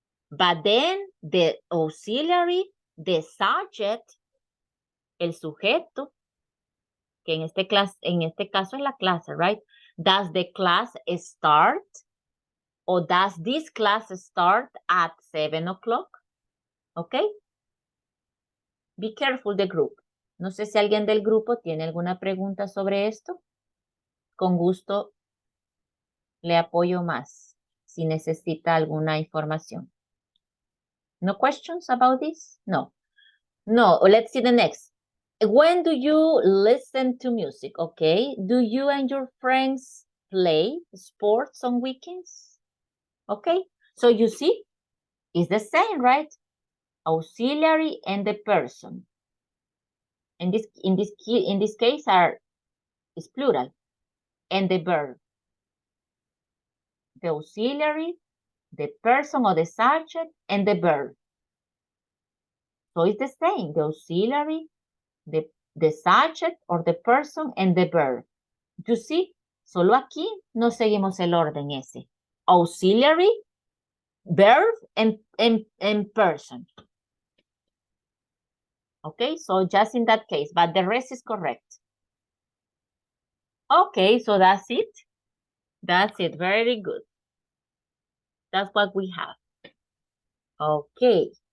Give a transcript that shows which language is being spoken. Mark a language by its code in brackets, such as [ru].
[en] But then the auxiliary, the subject, [es] el sujeto, que en este caso es la clase, [en] right? Does the class start? Or does this class start at 7 o'clock? Okay. Be careful the group. [es] No sé si alguien del grupo tiene alguna pregunta sobre esto. Con gusto le apoyo más si necesita alguna información. [en] No questions about this? No. No, let's see the next. When do you listen to music? Okay. Do you and your friends play sports on weekends? Okay. So you see, it's the same, right? Auxiliary and the person. In this case is plural. And the verb. The auxiliary, the person or the subject, and the verb. So it's the same. The auxiliary, the subject or the person, and the verb. You see, [es] solo aquí no seguimos el orden ese. [en] Auxiliary, verb, and person. Okay, so just in that case, but the rest is correct. Okay, so that's it. That's it. Very good. That's what we have. Okay.